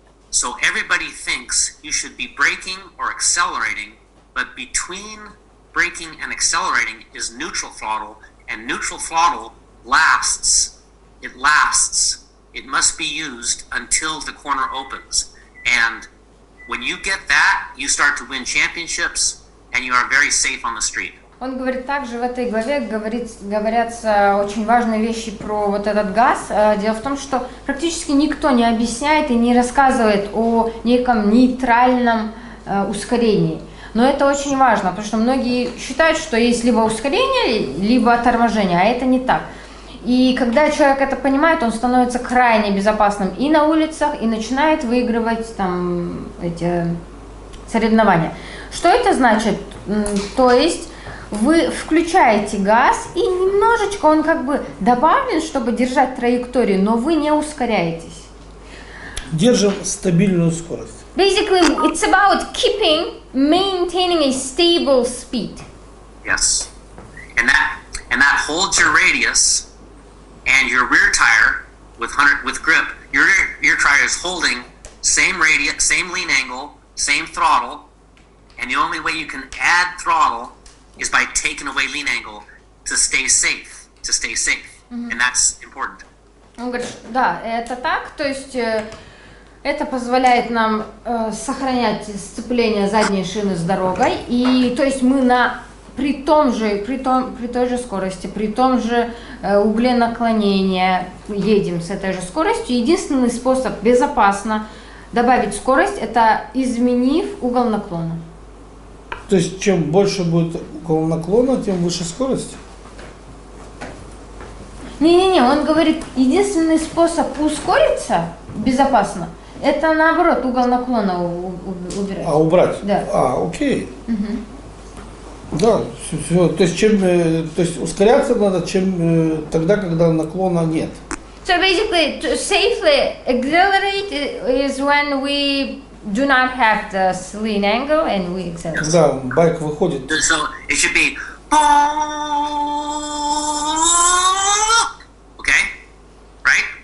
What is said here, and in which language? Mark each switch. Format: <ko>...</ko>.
<en>So everybody thinks you should be braking or accelerating, but between braking and accelerating is neutral throttle, and neutral throttle lasts. It lasts. It must be used until the corner opens. And when you get that, you start to win championships, and you are very safe on the street.</en> <ru>Он говорит, также в этой главе говорятся очень важные вещи про вот этот газ. Дело в том, что практически никто не объясняет и не рассказывает о неком нейтральном ускорении. Но это очень важно, потому что многие считают, что есть либо ускорение, либо торможение, а это не так. И когда человек это понимает, он становится крайне безопасным и на улицах, и начинает выигрывать там эти соревнования. Что это значит? То есть вы включаете газ, и немножечко он как бы добавлен, чтобы держать траекторию, но вы не ускоряетесь. Держим стабильную скорость.</ru> <en>Basically, it's about maintaining a stable speed. Yes, and that holds your radius. And your rear tire with grip, your rear tire is holding same radius, same lean angle, same throttle, and the only way you can add throttle is by taking away lean angle to stay safe. And that's important.</en> <ru>Он говорит, да, это так, то есть это позволяет нам сохранять сцепление задней шины с дорогой, и то есть мы при той же скорости, при том же угле наклонения едем с этой же скоростью. Единственный способ безопасно добавить скорость – это изменив угол наклона. То есть чем больше будет угол наклона, тем выше скорость? Не-не-не, он говорит, единственный способ ускориться безопасно, это наоборот угол наклона убирать. А убрать? Да. Окей. Да, все. То есть ускоряться надо тогда, когда наклона нет.</ru> <en>So basically, to safely accelerate is when we do not have the lean angle and we accelerate.</en> <ru>Когда байк выходит.</ru> <en>So it should be, okay, right?</en>